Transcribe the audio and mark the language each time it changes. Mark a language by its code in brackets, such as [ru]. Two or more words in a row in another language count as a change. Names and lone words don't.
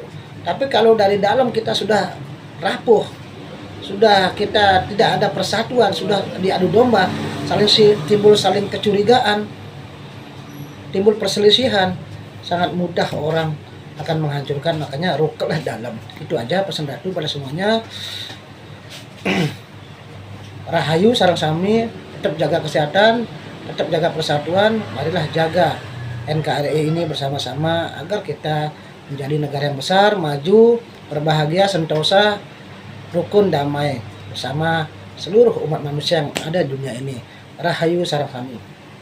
[id] Tapi kalau dari dalam kita sudah rapuh, sudah kita tidak ada persatuan, sudah diadu domba, timbul saling kecurigaan, timbul perselisihan, sangat mudah orang akan menghancurkan. Makanya rukuklah dalam. Itu aja pesan Ratu pada semuanya. [ban] Rahayu sareng sami, [id] tetap jaga kesehatan, tetap jaga persatuan. Marilah jaga NKRI ini bersama-sama agar kita menjadi negara yang besar, maju, berbahagia, sentosa, rukun, damai bersama seluruh umat manusia yang ada di dunia ini. [ban] Rahayu sareng sami.